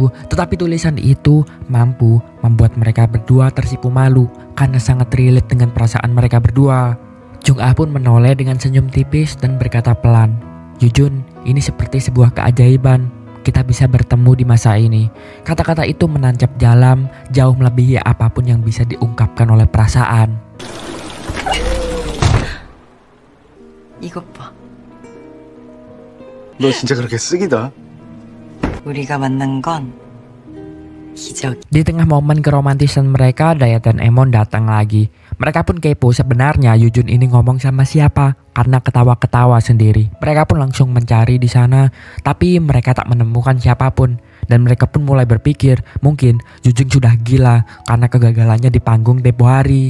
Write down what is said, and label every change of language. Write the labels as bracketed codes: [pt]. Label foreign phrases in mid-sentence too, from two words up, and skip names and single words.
[id] Tetapi tulisan itu mampu membuat mereka berdua tersipu malu karena sangat relate dengan perasaan mereka berdua. Jung-ah pun menoleh dengan senyum tipis dan berkata pelan, "Yujun, ini seperti sebuah keajaiban. Kita bisa bertemu di masa ini." Kata-kata itu menancap dalam, jauh melebihi apapun yang bisa diungkapkan oleh perasaan. [ko] 이것 봐. 너 진짜 그렇게 쓱이다. 우리가 만난 건 기적. [id] Di tengah momen keromantisan mereka, Dayat dan Emon datang lagi. Mereka pun kepo sebenarnya Yujun ini ngomong sama siapa karena ketawa-ketawa sendiri. Mereka pun langsung mencari di sana, tapi mereka tak menemukan siapapun. Dan mereka pun mulai berpikir mungkin Yujun sudah gila karena kegagalannya di panggung tempo hari.